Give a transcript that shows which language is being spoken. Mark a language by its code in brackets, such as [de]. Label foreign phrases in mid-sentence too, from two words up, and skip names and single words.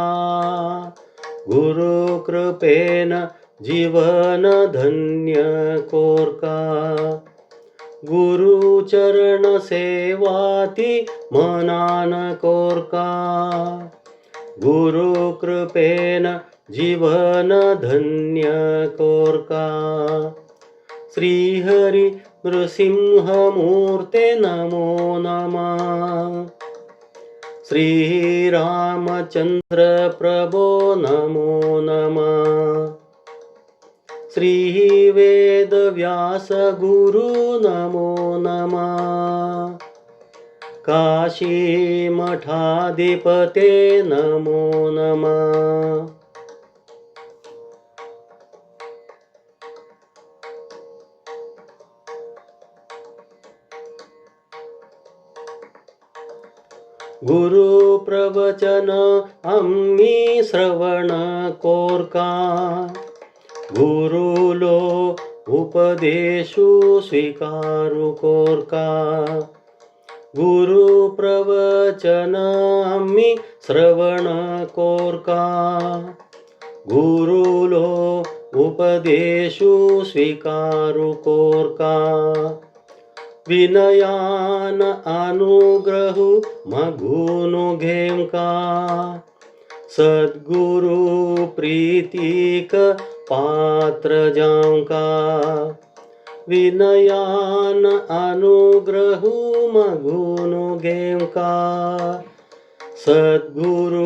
[kok] गुरु कृपेन जीवन धन्य कोरका. गुरुचरण सेवाती मनान कोरका. गुरु कृपेन जीवन धन्य कोरका. [sa] श्रीहरि नृसिंहमूर्ते नमो नमः. श्रीरामचंद्र प्रभो नमो नमः. श्रीवेदव्यास गुरु नमो नमः. काशी मठाधिपते नमो नमः. [kok] गुरु प्रवचन आम्ही श्रवण कोरका. गुरुलो उपदेशु स्वीकारु कोरका. गुरु प्रवचन आम्ही श्रवण कोरका. गुरुलो उपदेशु स्वीकारु कोरका. विनयान अनुग्रहु मगुनु घेम का सद्गुरु प्रीतिक पात्र जाऊं का विनयान अनुग्रहु मगुनु घेम का सद्गुरु